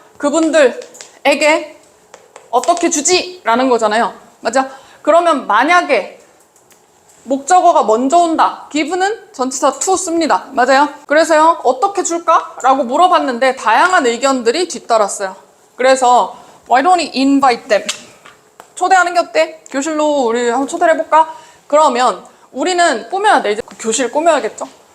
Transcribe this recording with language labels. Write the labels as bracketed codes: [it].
[ko] 그분들에게 어떻게 주지? 라는 거잖아요. 맞죠? 그러면 만약에 목적어가 먼저 온다. give는 전치사 to 씁니다. 맞아요? 그래서요. 어떻게 줄까? 라고 물어봤는데 다양한 의견들이 뒤따랐어요. 그래서 [en] why don't we invite them? [ko] 초대하는 게 어때? 교실로 우리 한번 초대를 해볼까? 그러면 우리는 꾸며야 돼. 이제 그 교실 꾸며야겠죠?